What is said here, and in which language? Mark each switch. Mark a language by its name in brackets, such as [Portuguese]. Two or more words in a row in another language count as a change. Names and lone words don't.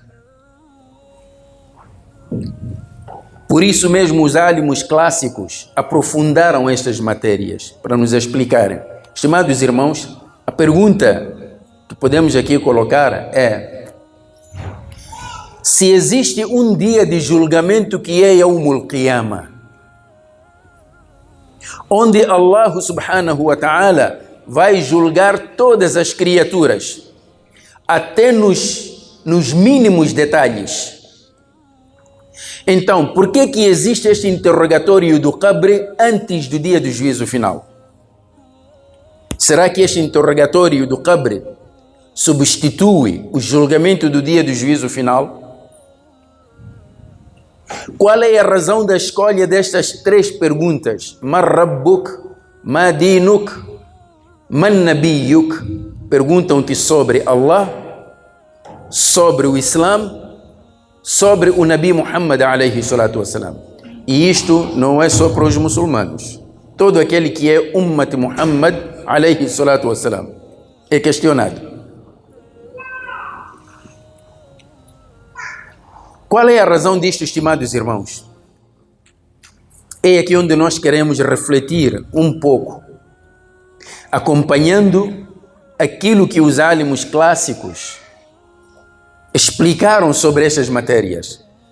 [Portuguese] Por isso mesmo os álimos clássicos aprofundaram estas matérias para nos explicarem. Estimados irmãos, a pergunta que podemos aqui colocar é: se existe um dia de julgamento que é [Arabic] يوم القيامة, [Portuguese] onde [Arabic] الله سبحانه وتعالى [Portuguese] vai julgar todas as criaturas, até nos mínimos detalhes. Então, por que existe este interrogatório do Qabr antes do dia do juízo final? Será que este interrogatório do Qabr substitui o julgamento do dia do juízo final? Qual é a razão da escolha destas 3 perguntas? [Arabic] من ربك، ما دينك، من نبيك? [Portuguese] Perguntam-te sobre Allah, sobre o Islã, sobre o Nabi Muhammad [Arabic] عليه الصلاة والسلام. [Portuguese] E isto não é só para os muçulmanos. Todo aquele que é [Arabic] أمة محمد عليه الصلاة والسلام [Portuguese] é questionado. Qual é a razão disto, estimados irmãos? É aqui onde nós queremos refletir um pouco, acompanhando aquilo que os álimos clássicos explicaram sobre estas matérias.